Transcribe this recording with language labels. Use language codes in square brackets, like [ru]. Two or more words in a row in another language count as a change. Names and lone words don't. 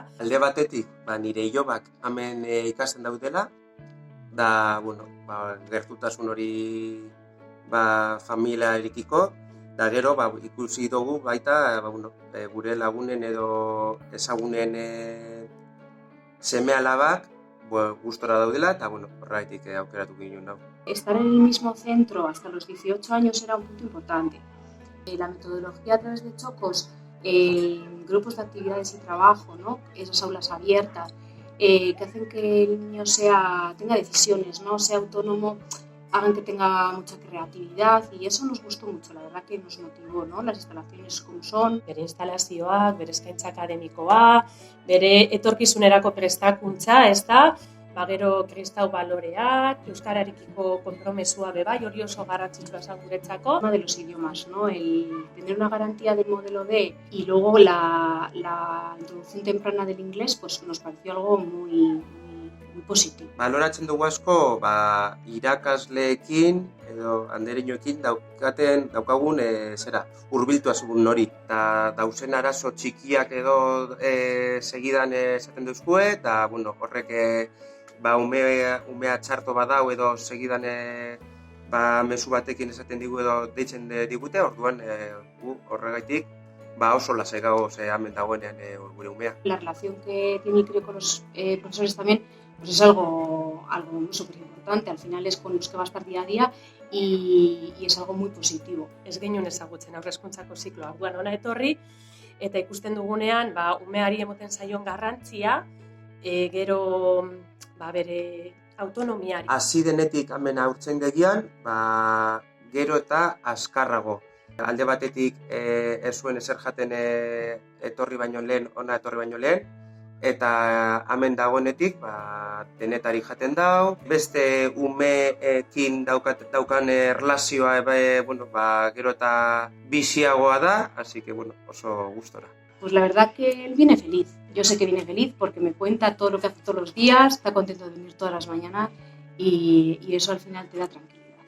[eu] Alde batetik, nire ilobak hemen ikasten daudela, da, gertutasun hori familiarekiko, da gero ikusi dugu baita gure lagunen edo ezagunen seme-alabak gustora daudela, eta horregatik aukeratu ginen dago. [es] Estar en el mismo centro hasta los 18 años era un punto importante. La metodología a través de chocos, grupos de actividades y trabajo, ¿no? Esas aulas abiertas, que hacen que el niño tenga decisiones, ¿no? Sea autónomo, hagan que tenga mucha creatividad, y eso nos gustó mucho, la verdad que nos motivó, ¿no? Las instalaciones como son. [eu] Bere instalazioak, bere eskaintza akademikoa, bere etorkizunerako prestakuntza, ezta? Gero kristau baloreak, euskararekiko konpromesua bebai, hori oso garrantzitsua zen guretzako. [es] De los idiomas, ¿no? El tener una garantía del modelo D y luego la introducción temprana del inglés, pues nos pareció algo muy positivo. [eu] Baloratzen dugu asko, irakasleekin edo andereñoekin daukagun hurbiltasun hori. Eta dauzen arazo txikiak edo segidan esaten duzkue, eta horrek umea txarto badau edo segidan mezu batekin esaten digu edo deitzen digute, orduan horregaitik oso lasai gago hemen dagoenean gure umea. [es] La relación que tiene creo con los profesores también pues es algo súper importante, al final es con los que va a estar día a día y es algo muy positivo. [eu] Ez genuen ezagutzen aurrezkuntzako zikloa, hona etorri, eta ikusten dugunean umeari emoten zaion garrantzia, gero bere autonomiari. Hasi denetik hemen haurtzen degian, gero eta azkarrago. Alde batetik ez zuen ezer jaten ona etorri baino lehen, eta hemen dagoenetik denetari jaten dau. Beste umeekin daukan erlazioa gero eta biziagoa da, [es] así que [eu] oso gustora. [es] Pues la verdad que él viene feliz. Yo sé que viene feliz porque me cuenta todo lo que hace todos los días, está contento de venir todas las mañanas y eso al final te da tranquilidad.